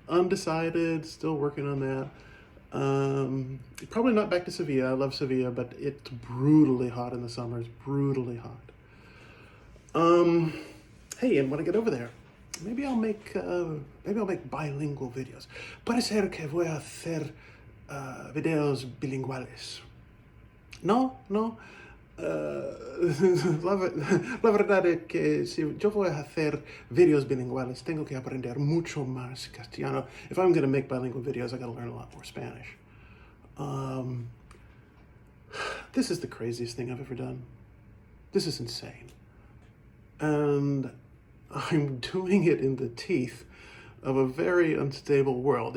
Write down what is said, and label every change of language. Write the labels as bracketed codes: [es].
[en] Undecided, still working on that. Probably not back to Sevilla. I love Sevilla, but it's brutally hot in the summers, brutally hot. Hey, and when I get over there, maybe I'll make bilingual videos. [es] Puede ser que voy a hacer videos bilinguales. No. La verdad es que si yo voy a hacer videos bilinguales, tengo que aprender mucho más castellano. [en] If I'm going to make bilingual videos, I got to learn a lot more Spanish. This is the craziest thing I've ever done. This is insane. And I'm doing it in the teeth of a very unstable world.